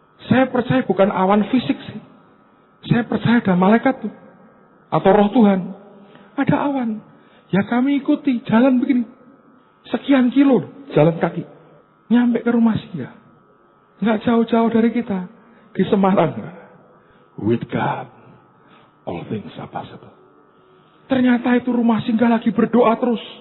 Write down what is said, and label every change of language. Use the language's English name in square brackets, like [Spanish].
[Indonesian] Saya percaya bukan awan fisik sih. Saya percaya ada malaikat tuh. Atau roh Tuhan. Ada awan. Ya kami ikuti jalan begini. Sekian kilo jalan kaki. Nyampe ke rumah singgah. Nggak jauh-jauh dari kita. Di Semarang. [English] With God, all things are possible. [Indonesian] Ternyata itu rumah singgah lagi berdoa terus.